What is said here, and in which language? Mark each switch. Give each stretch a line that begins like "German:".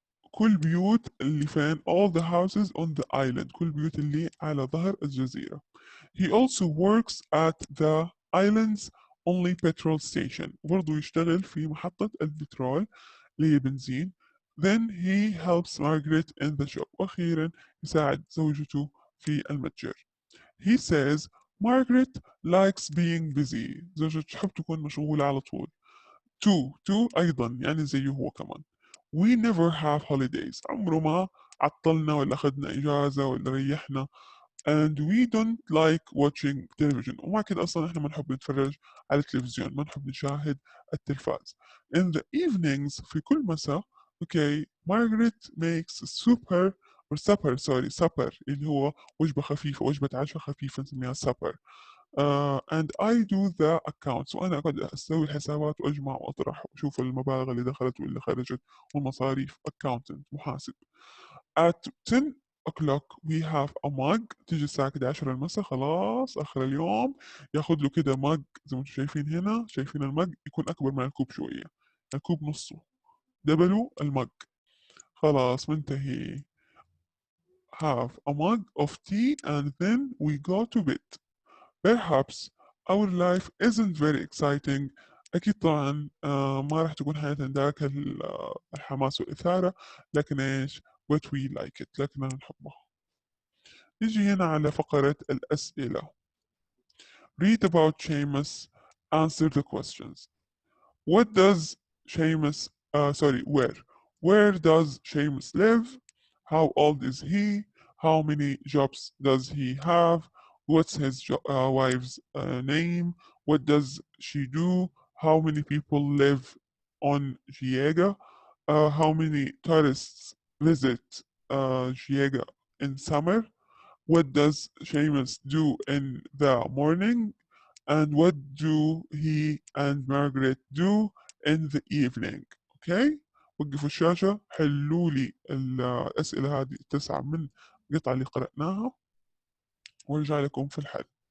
Arabic: كل بيوت اللي فين
English: all the houses on the island
Arabic: كل بيوت اللي على ظهر الجزيرة.
English: He also works at the island's only petrol station
Arabic: برضو يشتغل في محطة البترول اللي هي بنزين.
English: Then he helps Margaret in the shop
Arabic: وأخيرا يساعد زوجته في المتجر.
English: He says Margaret likes being busy.
Arabic: زوجته تحب تكون مشغولة على طول.
English: Two
Arabic: أيضا يعني زيه هو كمان.
English: We never have holidays.
Arabic: عمره ما عطلنا ولا أخذنا إجازة ولا ريحنا.
English: And we don't like watching television.
Arabic: وما كده أصلا إحنا ما نحب نتفرج على التلفزيون ما نحب نشاهد التلفاز.
English: In the evenings
Arabic: في كل مساء
English: okay Margaret makes supper supper
Arabic: اللي هو وجبة خفيفة وجبة عشاء خفيفة نسميها supper.
English: And I do the accounts
Arabic: وأنا أقعد أسوي الحسابات وأجمع وأطرح وأشوف المبالغ اللي دخلت واللي خرجت والمصاريف accountant محاسب.
English: At 10 o'clock we have a mug
Arabic: تيجي الساعة 11 المساء خلاص آخر اليوم ياخذ له كده مج زي ما انتم شايفين هنا شايفين المج يكون أكبر من الكوب شوية الكوب نصه دبلوا المج خلاص منتهي.
English: Have a mug of tea and then we go to bed. Perhaps our life isn't very exciting.
Arabic: أكيد طبعا ما راح تكون حياتنا ذاك الحماس والإثارة لكن إيش
English: but we like it
Arabic: لكننا نحبها. نيجي هنا على فقرة الأسئلة.
English: Read about Seamus. Answer the questions. What does Seamus where does Seamus live? How old is he? How many jobs does he have? What's his wife's name? What does she do? How many people live on Giega? How many tourists visit Giega in summer? What does Seamus do in the morning? And what do he and Margaret do in the evening? Okay?
Arabic: وقفوا الشاشة حلوا لي الأسئلة هذه 9 من القطعة اللي قرأناها وارجع لكم في الحل.